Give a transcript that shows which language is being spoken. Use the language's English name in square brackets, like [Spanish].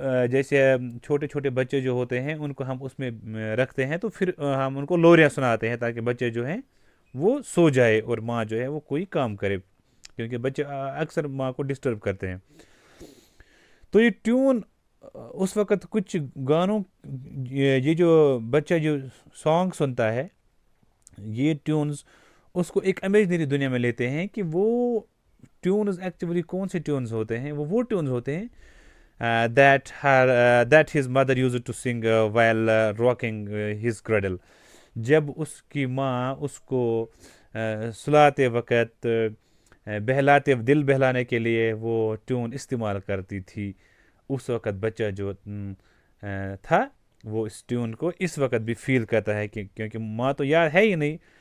[Urdu] جیسے چھوٹے چھوٹے بچے جو ہوتے ہیں ان کو ہم اس میں رکھتے ہیں، تو پھر ہم ان کو لوریاں سناتے ہیں تاکہ بچے جو ہیں وہ سو جائے اور ماں جو ہے وہ کوئی کام کرے، کیونکہ بچے اکثر ماں کو ڈسٹرب کرتے ہیں. تو یہ ٹیون اس وقت کچھ گانوں، یہ جو بچہ جو سانگ سنتا ہے، یہ ٹیونز اس کو ایک امیجنری دنیا میں لیتے ہیں کہ وہ ٹیونز ایکچولی کون سے ٹیونز ہوتے ہیں. وہ ٹیونز ہوتے ہیں [English] that his mother used to sing while rocking his cradle. [Urdu] جب اس کی ماں اس کو سلاتے وقت بہلاتے دل بہلانے کے لیے وہ ٹیون استعمال کرتی تھی، اس وقت بچہ جو تھا وہ اس ٹیون کو اس وقت بھی فیل کرتا ہے، کیونکہ ماں تو یاد ہے ہی نہیں.